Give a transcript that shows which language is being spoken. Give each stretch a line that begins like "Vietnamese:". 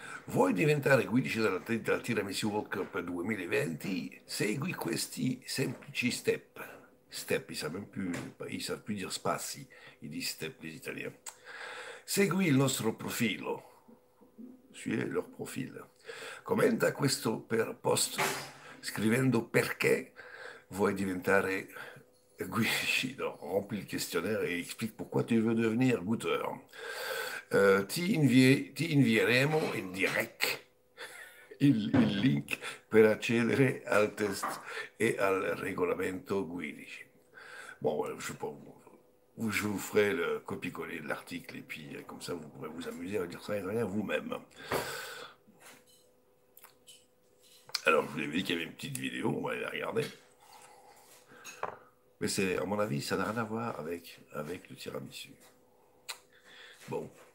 Italian: Vuoi diventare guidice della Tiramisu World Cup 2020? Segui questi semplici step.
French: Step, ils savent plus dire spassi, ils disent step les Italiens.
Italian: Segui il nostro profilo.
French: Suivez leur profil.
Italian: Commenta questo per post scrivendo perché vuoi diventare guidice.
French: Remplis le questionnaire et explique pourquoi tu veux devenir goûteur.
Italian: Ti invieremo in direct il link per accedere al test e al regolamento guidici.
French: Bon, je sais pas, je vous ferai le copier-coller de l'article et puis comme ça vous pourrez vous amuser à dire ça et rien vous-même. Alors je vous ai dit qu'il y avait une petite vidéo, on va aller la regarder. Mais c'est, à mon avis, ça n'a rien à voir avec le tiramisu. Bon.